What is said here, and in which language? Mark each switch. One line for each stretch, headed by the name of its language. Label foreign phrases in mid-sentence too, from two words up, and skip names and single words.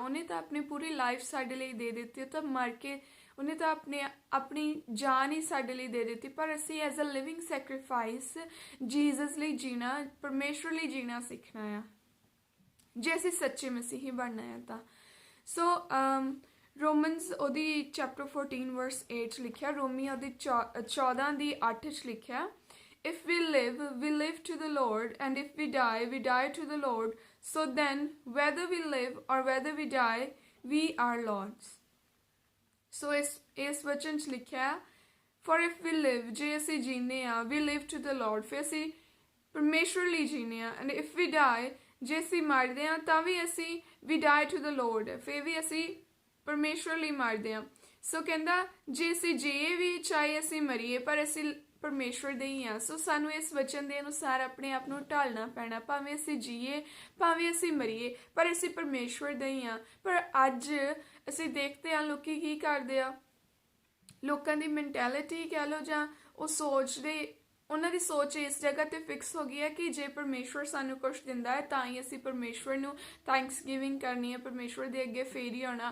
Punjabi: ਉਹਨੇ ਤਾਂ ਆਪਣੀ ਪੂਰੀ ਲਾਈਫ ਸਾਡੇ ਲਈ ਦੇ ਦਿੱਤੀ, ਉਹ ਤਾਂ ਮਰ ਕੇ ਉਹਨੇ ਤਾਂ ਆਪਣੀ ਜਾਨ ਹੀ ਸਾਡੇ ਲਈ ਦੇ ਦਿੱਤੀ, ਪਰ ਅਸੀਂ
English: as a living sacrifice
Punjabi: ਜੀਸਸ ਲਈ ਜੀਣਾ, ਪਰਮੇਸ਼ਵਰ ਲਈ ਜੀਣਾ ਸਿੱਖਣਾ ਆ ਜੇ ਅਸੀਂ ਸੱਚੇ ਮਸੀਹੀ ਬਣਨਾ ਹੈ ਤਾਂ। ਸੋ ਰੋਮਨਸ ਉਹਦੀ ਚੈਪਟਰ 14 ਵਰਸ 8 'ਚ ਲਿਖਿਆ, ਰੋਮੀਆਂ ਉਹਦੀ 14 ਦੀ 8 'ਚ ਲਿਖਿਆ,
English: If we live to the Lord, and if we die to the Lord. So then, whether we live or whether we die, we are Lord's.
Punjabi: So ਇਸ ਵਚਨ 'ਚ ਲਿਖਿਆ,
English: For if we live,
Punjabi: ਜੇ ਅਸੀਂ ਜੀਨੇ ਆ,
English: we live to the Lord,
Punjabi: ਫਿਰ ਅਸੀਂ ਪਰਮੇਸ਼ਵਰ ਲਈ ਜੀਨੇ ਆ।
English: And if we die,
Punjabi: ਜੇ ਅਸੀਂ ਮਰਦੇ ਆ ਤਾਂ ਵੀ ਅਸੀਂ
English: we die to the Lord,
Punjabi: ਫਿਰ ਵੀ ਅਸੀਂ ਪਰਮੇਸ਼ਵਰ ਲਈ ਮਰਦੇ ਆ। ਸੋ ਕਹਿੰਦਾ ਜੇ ਅਸੀਂ ਜੀਏ ਵੀ ਚਾਹੇ ਅਸੀਂ ਮਰੀਏ, ਪਰ ਅਸੀਂ ਪਰਮੇਸ਼ਵਰ ਦੇ ਹੀ ਆ। ਸੋ ਸਾਨੂੰ ਇਸ ਵਚਨ ਦੇ ਅਨੁਸਾਰ ਆਪਣੇ ਆਪ ਨੂੰ ਢਾਲਣਾ ਪੈਣਾ, ਭਾਵੇਂ ਅਸੀਂ ਜੀਏ ਭਾਵੇਂ ਅਸੀਂ ਮਰੀਏ, ਪਰ ਅਸੀਂ ਪਰਮੇਸ਼ਵਰ ਦੇ ਹੀ ਆ। ਪਰ ਅੱਜ ਅਸੀਂ ਦੇਖਦੇ ਹਾਂ ਲੋਕੀ ਕੀ ਕਰਦੇ ਆ, ਲੋਕਾਂ ਦੀ ਮੈਂਟੈਲਿਟੀ ਕਹਿ ਲਓ ਜਾਂ ਉਹ ਸੋਚਦੇ, ਉਹਨਾਂ ਦੀ ਸੋਚ ਇਸ ਜਗ੍ਹਾ ਤੇ ਫਿਕਸ ਹੋ ਗਈ ਹੈ ਕਿ ਜੇ ਪਰਮੇਸ਼ਵਰ ਸਾਨੂੰ ਕੁਛ ਦਿੰਦਾ ਹੈ ਤਾਂ ਹੀ ਅਸੀਂ ਪਰਮੇਸ਼ਵਰ ਨੂੰ
English: thanks giving
Punjabi: ਕਰਨੀ ਹੈ, ਪਰਮੇਸ਼ਵਰ ਦੇ ਅੱਗੇ ਫੇਰ ਹੀ ਆਉਣਾ।